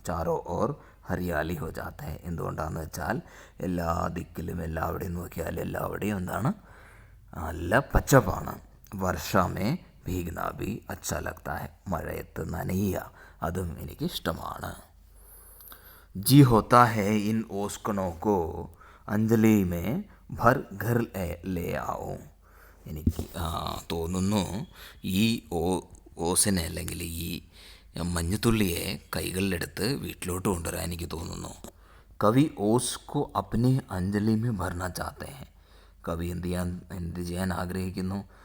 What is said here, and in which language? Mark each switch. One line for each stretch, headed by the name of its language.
Hindi: ചാരോ or Hariyali ഹോ ജാത്ത ഹെ,
Malayalam: എന്തുകൊണ്ടാണെന്ന് വെച്ചാൽ എല്ലാ ദിക്കിലും എല്ലാവിടെയും നോക്കിയാൽ എല്ലാവിടെയും എന്താണ്? നല്ല പച്ചപ്പാണ്.
Hindi: വർഷമേ ഭീഗ്ന ഭി അച്ഛാ ലഗ്താ ഹെ,
Malayalam: മഴയത്ത് നനയുക, അതും എനിക്ക് ഇഷ്ടമാണ്.
Hindi: जी होता है इन ओस्कनों को अंजलि में भर घर ले आओ.
Malayalam: എനിക്ക് തോന്നുന്നു ഈ ഓസിനെ അല്ലെങ്കിൽ ഈ മഞ്ഞുതുള്ളിയെ കൈകളിലെടുത്ത് വീട്ടിലോട്ട് കൊണ്ടുവരാൻ എനിക്ക് തോന്നുന്നു.
Hindi: കവി ഓസ്കോ അപ്നി അഞ്ജലി മേ ഭർന ചാത്തെ ഹെ,
Malayalam: കവി എന്ത് ചെയ്യാൻ ആഗ്രഹിക്കുന്നു?